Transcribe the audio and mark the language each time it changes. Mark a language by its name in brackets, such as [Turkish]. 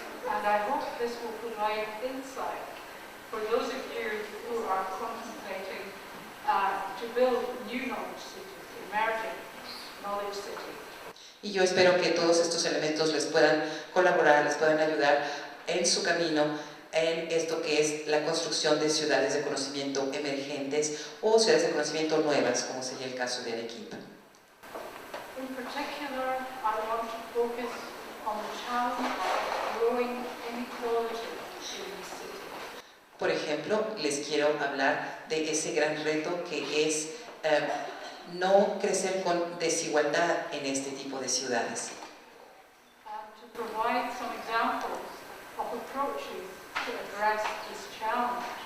[English] And I hope this will provide insight for those of you who are contemplating to build new knowledge cities, emerging knowledge cities. [Spanish] Y yo espero que todos estos elementos les puedan colaborar, les puedan ayudar en su camino en esto que es la construcción de ciudades de conocimiento emergentes o ciudades de conocimiento nuevas, como sería el caso de Arequipa. [English] In particular, I want to focus on the challenge of growing inequality in the city. [Spanish] Por ejemplo, les quiero hablar de ese gran reto que es no crecer con desigualdad en este tipo de ciudades. [English] And to provide some examples of approaches to address this challenge.